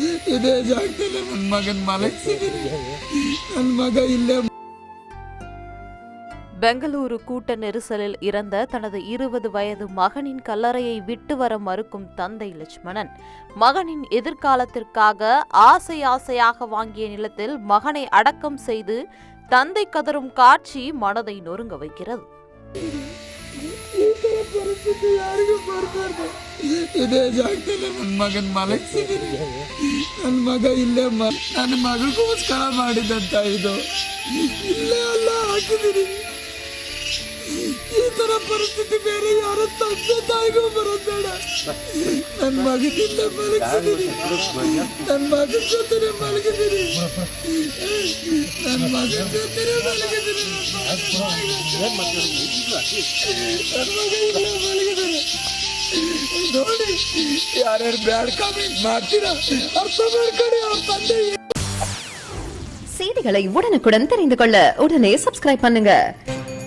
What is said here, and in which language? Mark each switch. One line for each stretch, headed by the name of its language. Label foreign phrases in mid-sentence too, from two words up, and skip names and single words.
Kannada: ಇದೇ ಜಾಗದಲ್ಲಿ ನನ್ನ ಮಗನ್ ಮಲಗಿಸಿದ್ದೀನಿ. ನನ್ನ ಮಗ ಇಲ್ಲ.
Tamil: பெங்களூரு கூட்ட நெரிசலில் இறந்த தனது 20 வயது மகனின் கல்லறையை விட்டு வர மறுக்கும் தந்தை லட்சுமணன் மகனின் எதிர்காலத்திற்காக ஆசையாக வாங்கிய நிலத்தில் மகனை அடக்கம் செய்து தந்தை கதரும் காட்சி மனதை நொறுங்க வைக்கிறது.
Kannada: ಇದೇ ಜಾಗದಲ್ಲಿ ನನ್ನ ಮಗನ್ ಮಲಗಿಸಿದ್ದೀನಿ. ನನ್ನ ಮಗ ಇಲ್ಲಮ್ಮ. ನನ್ನ ಮಗಳಿಗೋಸ್ಕರ ಮಾಡಿದಂತ ಇದು ಇಲ್ಲೇ ಅಲ್ಲ ಹಾಕಿದ್ದೀನಿ. ಈ ತರ ಪರಿಸ್ಥಿತಿ ಬೇರೆ ಯಾರ ತಂದೆ ತಾಯಿಗೂ ಬರೋಬೇಡ. ನನ್ನ ಮಗನಿಂದ ಮಲಗಿಸಿದ್ದೀನಿ. ನನ್ನ ಮಗನ ಜೊತೆ ಮಲಗಿದ್ದೀನಿ. ನನ್ನ ಮಗನ ಜೊತೆ ಮಲಗಿದ್ದೀನಿ. ನನ್ನ ಮಗ ಇಲ್ಲ ಮಲಗಿದ್ದೀನಿ. ನೋಡಿ ಯಾರ್ಯಾರು
English: bad comment
Kannada: ಮಾಡ್ತೀರಾ ಅರ್ಥ ಮಾಡ್ಕೊಳ್ಳಿ. ಅವ್ರ ತಂದೆ
Tamil: செய்திகளை உடனுக்குடன் தெரிந்து கொள்ள உடனே சப்ஸ்கிரைப் பண்ணுங்க.